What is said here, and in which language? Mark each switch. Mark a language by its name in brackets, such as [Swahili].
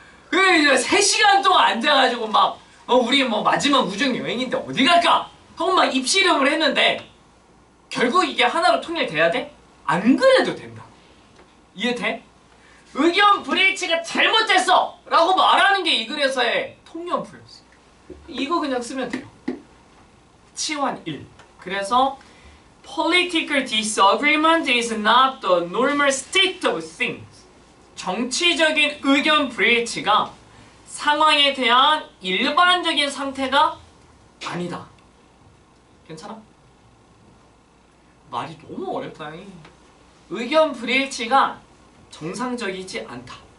[Korean] 그래 3시간 동안 앉아가지고 막 우리 뭐 마지막 우정 여행인데 어디 갈까? 하고 막 입시름을 했는데 결국 이게 하나로 통일돼야 돼? 안 그래도 된다. 이해돼? 의견 불일치가 잘못됐어! 라고 말하는 게 이 글에서의 통념부였어. 이거 그냥 쓰면 돼요. 치환 1. [English] 그래서 Political disagreement is not the normal state of things. [Korean] 정치적인 의견 불일치가 상황에 대한 일반적인 상태가 아니다. 괜찮아? 말이 너무 어렵다. 의견 불일치가 정상적이지 않다.